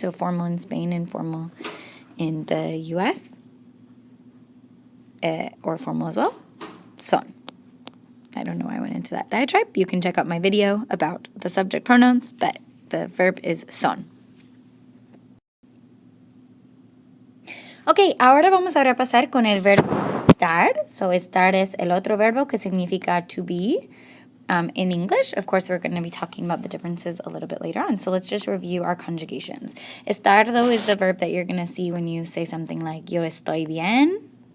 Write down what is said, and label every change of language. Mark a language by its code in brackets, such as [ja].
[en] So formal in Spain, informal in the US. Or formal as well, son. I don't know why I went into that diatribe. You can check out my video about the subject pronouns, but the verb is son. [es] Ok, ahora vamos a repasar con el verbo estar. So estar es el otro verbo que significa [en] to be. In English, of course, we're going to be talking about the differences a little bit later on. So let's just review our conjugations. Estar, though, is the verb that you're going to see when you say something like [es] yo estoy bien.